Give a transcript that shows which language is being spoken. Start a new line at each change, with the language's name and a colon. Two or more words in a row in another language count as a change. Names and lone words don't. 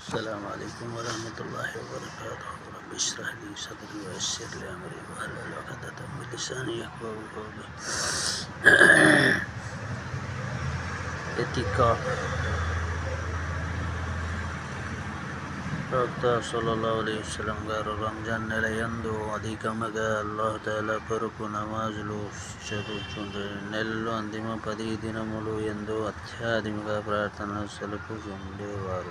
Arabic: السلام عليكم ورحمة الله وبركاته. رب اشرح لي صدري ويسر لي أمري واحلل عقدة من لساني يفقهوا قولي. اعتكاف.
Telugu: ప్రవక్త
Arabic: صلى الله عليه وسلم
Telugu: గారు రంజాన్ నెల యందు అధికముగా
Arabic: الله تعالى
Telugu: కొరకు నమాజులు చదువుచుండే నెలలో అంతిమ 10 దినములు యందు అత్యధికంగా ప్రార్థనలు సలుపుచుండేవారు.